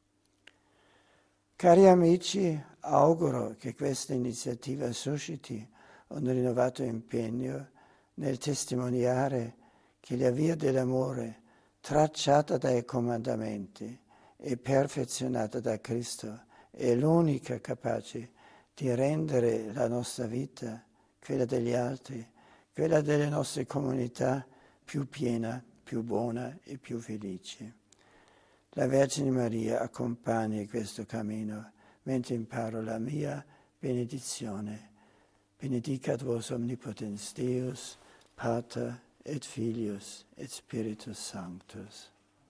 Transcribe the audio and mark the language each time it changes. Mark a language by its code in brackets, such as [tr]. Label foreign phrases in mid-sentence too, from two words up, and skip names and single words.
[it] Cari amici, auguro che questa iniziativa susciti un rinnovato impegno nel testimoniare che la via dell'amore, tracciata dai comandamenti e perfezionata da Cristo, è l'unica capace di rendere la nostra vita, quella degli altri, quella delle nostre comunità, più piena, più buona e più felice. La Vergine Maria accompagni questo cammino mentre imparo la mia benedizione. [la] Benedicat vos omnipotens Deus, Pater et Filius et Spiritus Sanctus.